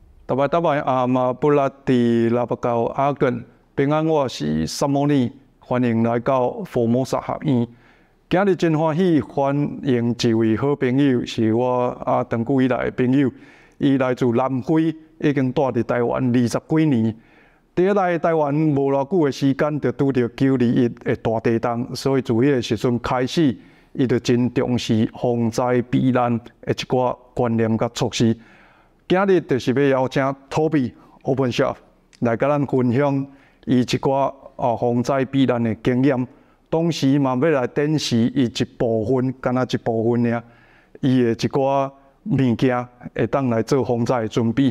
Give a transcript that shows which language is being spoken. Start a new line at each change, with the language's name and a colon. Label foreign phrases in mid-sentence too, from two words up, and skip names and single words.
Min Nan Chinese: 大拜阿玛布拉蒂拉巴高阿根平安，我是萨摩尼，欢迎来到佛摩萨学院。今日真欢喜欢迎一位好朋友，是我长久以来的朋友。伊来自南非，已经住伫台湾20几年。第一来台湾无偌久的时间，就拄到921的大地震，所以自迄个时阵开始，伊就真重视防灾避难的一寡观念甲措施。今日就是要邀请 Tobie Openshaw 来甲咱分享伊一寡防灾避难的经验，同时嘛要来展示伊一部分，敢若一部分尔，伊的一寡物件会当来做防灾的准备。